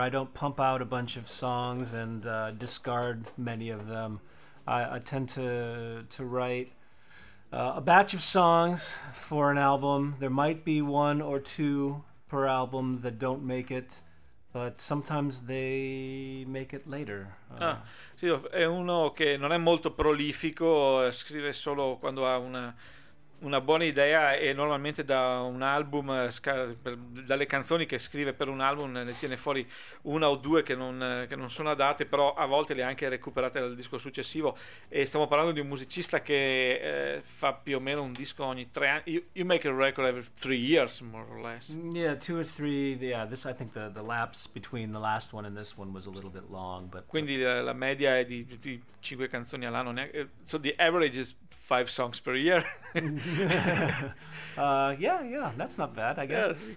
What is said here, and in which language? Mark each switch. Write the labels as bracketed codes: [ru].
[en] I don't pump out a bunch of songs and discard many of them. I tend to write a batch of songs for an album. There might be one or two per album that don't make it, but sometimes they make it later. [it] Sì, è uno che non è molto prolifico, scrive solo quando ha una buona idea, e normalmente da un album, dalle canzoni che scrive per un album, ne tiene fuori una o due che non sono adatte, però a volte le ha anche recuperate dal disco successivo. E stiamo parlando di un musicista che fa più o meno un disco ogni tre anni. [en] You make a record every 3 years, more or less. Yeah, two or three. Yeah, this, I think the lapse between the last one and this one was a little bit long. But [it] quindi la media è di 5 canzoni all'anno. [en] So the average is 5 songs per year. Yeah, that's not bad, I guess.